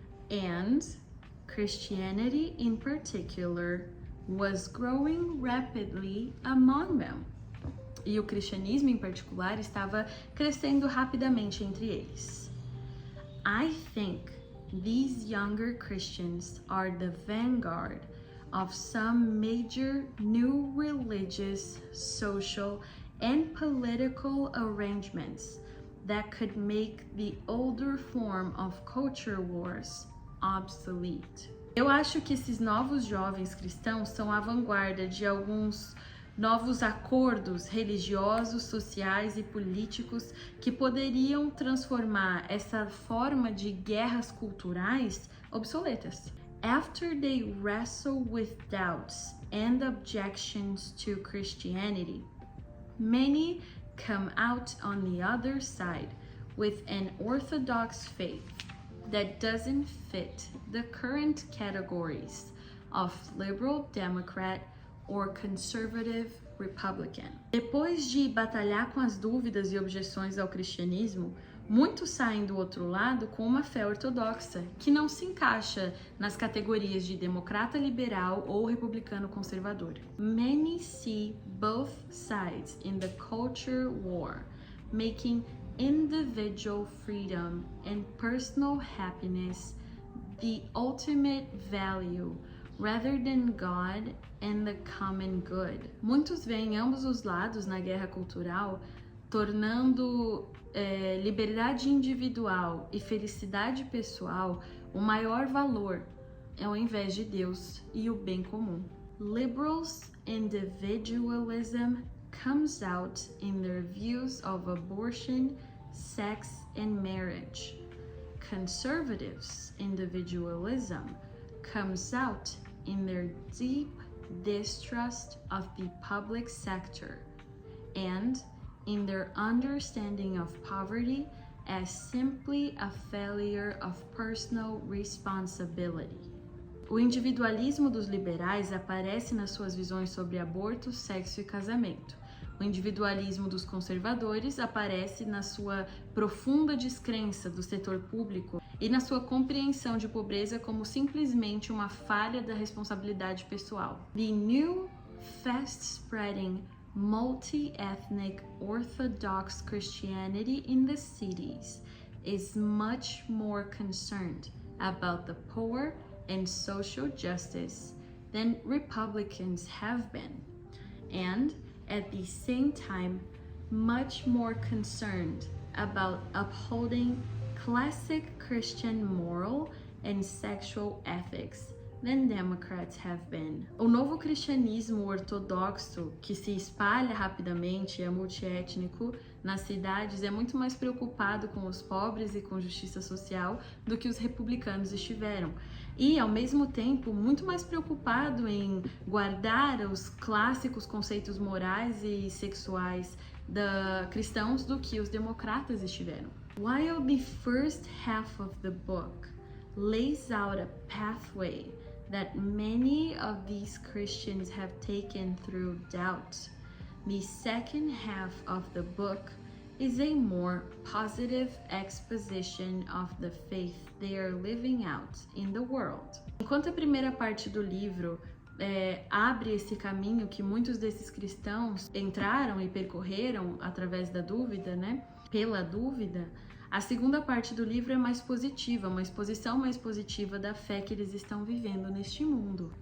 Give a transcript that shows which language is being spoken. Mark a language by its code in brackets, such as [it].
[en] And Christianity in particular was growing rapidly among them. [pt] E o cristianismo em particular estava crescendo rapidamente entre eles. [en] I think these younger Christians are the vanguard of some major new religious, social, and political arrangements that could make the older form of culture wars obsolete. [pt] Eu acho que esses novos jovens cristãos são a vanguarda de alguns novos acordos religiosos, sociais e políticos que poderiam transformar essa forma de guerras culturais obsoletas. [en] After they wrestle with doubts and objections to Christianity, many come out on the other side with an orthodox faith that doesn't fit the current categories of liberal Democrat or conservative Republican. [pt] Depois de batalhar com as dúvidas e objeções ao cristianismo, muitos saem do outro lado com uma fé ortodoxa, que não se encaixa nas categorias de democrata liberal ou republicano conservador. [en] Many see both sides in the culture war, making individual freedom and personal happiness the ultimate value, rather than God and the common good. [pt] Muitos veem ambos os lados na guerra cultural, tornando liberdade individual e felicidade pessoal o maior valor, ao invés de Deus e o bem comum. [en] Liberals' individualism comes out in their views of abortion, sex, and marriage. Conservatives' individualism comes out in their deep distrust of the public sector and in their understanding of poverty as simply a failure of personal responsibility. [pt] O individualismo dos liberais aparece nas suas visões sobre aborto, sexo e casamento, O individualismo dos conservadores aparece na sua profunda descrença do setor público e na sua compreensão de pobreza como simplesmente uma falha da responsabilidade pessoal. [en] The new, fast-spreading, multi-ethnic Orthodox Christianity in the cities is much more concerned about the poor and social justice than Republicans have been, and at the same time much more concerned about upholding classic Christian moral and sexual ethics than Democrats have been. [pt] O novo cristianismo ortodoxo, que se espalha rapidamente e é multiétnico nas cidades, é muito mais preocupado com os pobres e com justiça social do que os republicanos estiveram. E, ao mesmo tempo, muito mais preocupado em guardar os clássicos conceitos morais e sexuais cristãos do que os democratas estiveram. [en] While the first half of the book lays out a pathway that many of these Christians have taken through doubt, the second half of the book is a more positive exposition of the faith they are living out in the world. [pt] Enquanto a primeira parte do livro abre esse caminho que muitos desses cristãos entraram e percorreram através da dúvida, né? Pela dúvida, a segunda parte do livro é mais positiva, uma exposição mais positiva da fé que eles estão vivendo neste mundo.